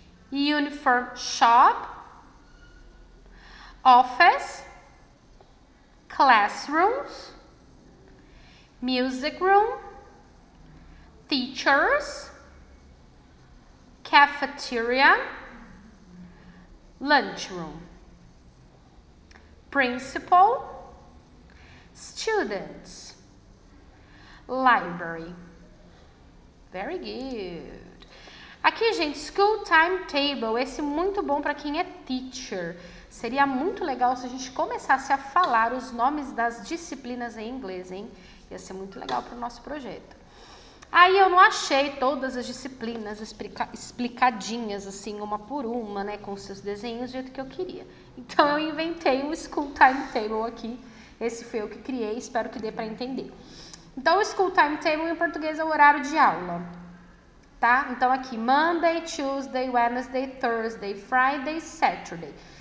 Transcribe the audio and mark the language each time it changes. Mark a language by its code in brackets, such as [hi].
[en] uniform shop, office, classrooms, music room, teachers, cafeteria, lunchroom, principal, students, library. Very good. [pt] Aqui, gente, school timetable, esse muito bom para quem é teacher. Seria muito legal se a gente começasse a falar os nomes das disciplinas em inglês, hein? Ia ser muito legal para o nosso projeto. Aí eu não achei todas as disciplinas explicadinhas, assim, uma por uma, né, com seus desenhos, do jeito que eu queria. Então eu inventei um school timetable aqui. Esse foi eu que criei, espero que dê para entender. Então o school timetable em português é o horário de aula, tá? Então aqui, [en] Monday, Tuesday, Wednesday, Thursday, Friday, Saturday.